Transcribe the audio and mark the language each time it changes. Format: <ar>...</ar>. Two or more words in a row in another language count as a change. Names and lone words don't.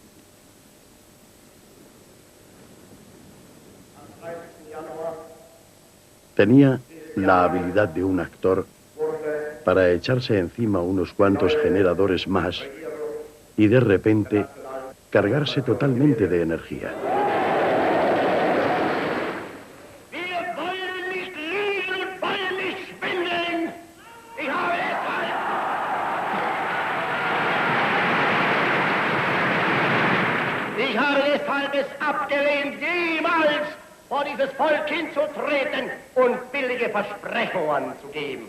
<es>Tenía la habilidad de un actor para echarse encima unos cuantos generadores más y de repente cargarse totalmente de energía.</es> <de>Ich habe deshalb es abgelehnt, jemals vor dieses Volk hinzutreten und billige Versprechungen zu geben.</de>